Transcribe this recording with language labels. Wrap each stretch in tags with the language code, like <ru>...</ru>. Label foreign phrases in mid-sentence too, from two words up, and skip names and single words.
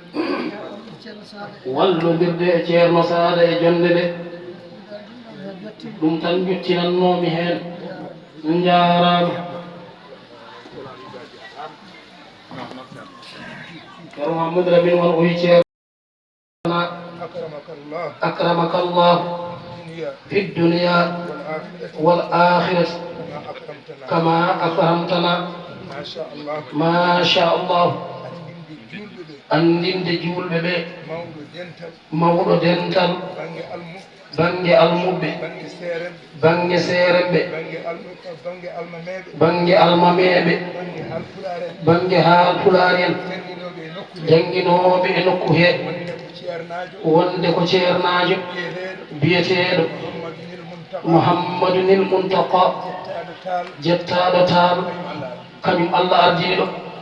<ff>wallodirde e ceerno Sada e jonde nde ɗum tan juttinannomi hen jarama ceerno Mouhamadou Lamine won o wi ceerno</ff> <ar>أكرمك الله في الدنيا والآخرة كما أكرمتنا ما شاء الله</ar> <ff>andinde julɓe ɓe mawɗo dental bange almuɓɓe bange seeremɓe bange almameɓe bange haalpulaar en jannginoɓe e nokku he wonde ko ceernajo biyeteɗo Mouhammadou nil Muntaqa jettaɗo taal kañum Allah ardini ɗo</ff>